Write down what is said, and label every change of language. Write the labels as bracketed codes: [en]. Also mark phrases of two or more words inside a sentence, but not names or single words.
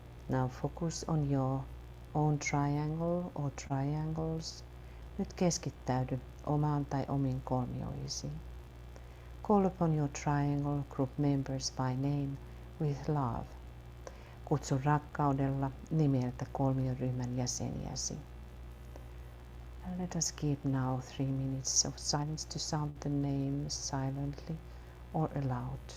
[en] Now focus on your own triangle or triangles. [fi] Nyt keskittäydy omaan tai omiin kolmioisiin. [en] Call upon your triangle group members by name with love. [fi] Kutsu rakkaudella nimeltä kolmioryhmän jäseniäsi. [en] And let us keep now 3 minutes of silence to sound the names silently or aloud.